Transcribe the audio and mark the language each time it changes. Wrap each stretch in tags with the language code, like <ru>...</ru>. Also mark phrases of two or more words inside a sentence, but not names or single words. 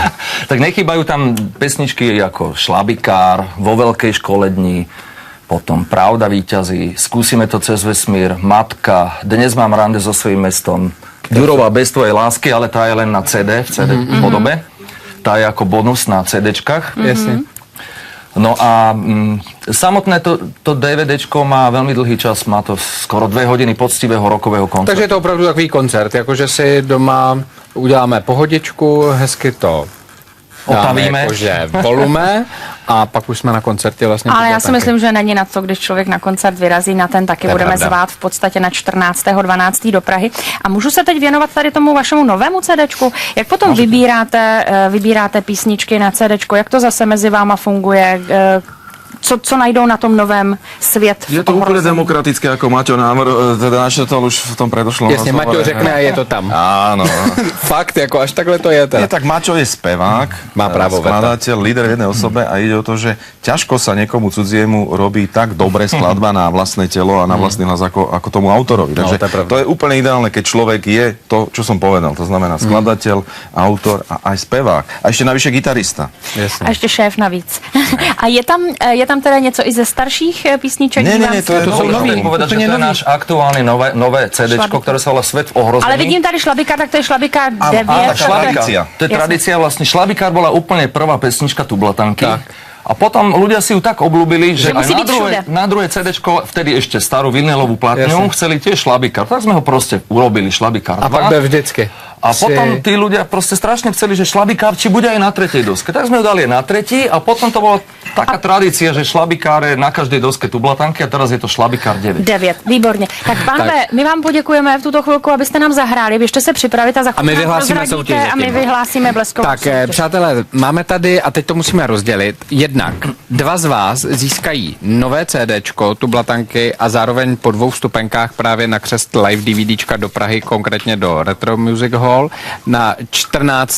<sk>Tak nechýbajú tam pesničky ako Šlabikár, Vo veľkej škole dní, potom Pravda víťazí, Skúsime to cez vesmír, Matka, Dnes mám rande so svojím mestom, Ďurová Bez tvojej lásky, ale tá je len na CD, v CD podobe. Tá je ako bonus na CDčkách. Jasne. No a samotné to DVDčko má veľmi dlhý čas, má to skoro 2 hodiny poctivého rokového koncertu.</sk> <cs>Takže je to opravdu takový koncert, jakože si doma uděláme pohodičku, hezky to otavíme, jakože volume a pak už jsme na koncertě vlastně. Ale já si myslím, že není na to, když člověk na koncert vyrazí, na ten taky budeme zvát v podstatě na 14.12. do Prahy. A můžu se teď věnovat tady tomu vašemu novému CDčku? Jak potom vybíráte písničky na CDčko? Jak to zase mezi váma funguje? Co najdou na tom novém Svět v</cs> <sk>Je to úplne demokratické, ako Maťo teda načrtol už v tom predošlom</sk> <cs>Jasně, Maťo řekne a je to tam.</cs> <sk>Áno.</sk> <cs>Fakt, jako až takhle to je. Teda.</cs> <sk>Nie, tak Maťo je spevák, má právo skladateľ, líder v jednej osobe a ide o to, že ťažko sa niekomu cudziemu robí tak dobre skladba na vlastné telo a na vlastný hlas ako tomu autorovi. Takže to je úplne ideálne, keď človek je to, čo som povedal. To znamená skladateľ, autor a aj spevák. A ešte navyše gitarista.</sk> <cs>Jasně. A ještě šéf navíc. A je tam teda něco i ze starších písniček? Ne, to jsou nový.</cs> <sk>Povedať, že to je náš aktuálny nové CDčko, ktoré sa volá Svet v ohrození.</sk> <cs>Ale vidím tady Šlabikár, tak to je Šlabikár 9.</cs> <sk>To je tradícia vlastne. Šlabikár bola úplne prvá pesnička Tublatanky. Tak. A potom ľudia si ju tak obľúbili, že aj na druhé CDčko, vtedy ešte starú vinylovú platňu, chceli tiež Šlabikár. Tak sme ho proste urobili Šlabikár 2.</sk> <cs>A pak byl vždycky.</cs> <sk>A potom tí ľudia proste strašne chceli, že Šlabikár či bude aj na tretej doske. Tak sme ho dali na tretí a potom to bola taká tradícia, že Šlabikár je na každej doske Tublatanky a teraz je to Šlabikár 9.</sk> <cs>9, výborně. Tak pánové, my vám poděkujeme v tuto chvilku, abyste nám zahráli. Běžte se připravit a za chvilku my vyhlásíme soutěž. A my vyhlásíme bleskovou tak, soutěž. přátelé, máme tady, a teď to musíme rozdělit, jednak 2 z vás získají nové CDčko Tublatanky a zároveň po 2 vstupenkách právě na křest live DVDčka do Prahy, konkrétně do Retro Music Hall na 14.</cs>